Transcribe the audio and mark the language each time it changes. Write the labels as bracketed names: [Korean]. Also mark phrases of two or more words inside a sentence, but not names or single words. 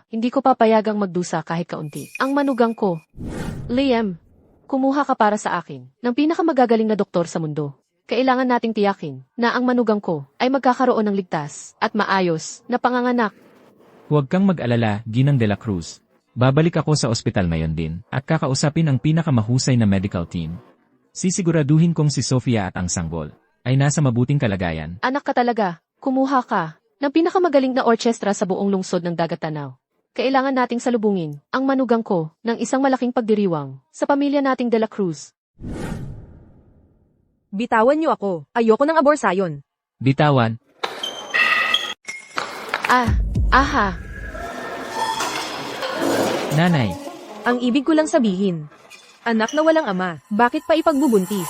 [Filipino] Hindi ko papayagang magdusa kahit kaunti. Ang manugang ko. Liam, kumuha ka para sa akin ng pinakamagagaling na doktor sa mundo. Kailangan nating tiyakin na ang manugang ko ay magkakaroon ng ligtas at maayos na panganganak. Huwag kang mag-alala, Ginang de la Cruz. Babalik ako sa ospital ngayon din at kakausapin ang pinakamahusay na [English] medical team. [Filipino] Sisiguraduhin kong si Sofia at ang sanggol ay nasa mabuting kalagayan. Anak ka talaga, kumuha ka ng pinakamagaling na orchestra sa buong lungsod ng Dagat-Tanaw. Kailangan nating salubungin ang manugang ko ng isang malaking pagdiriwang sa pamilya nating de la Cruz. bitawan niyo ako. Ayoko ng aborsayon. Bitawan, Aha. nanay, Ang ibig ko lang sabihin. Anak na walang ama, bakit pa ipagbubuntis?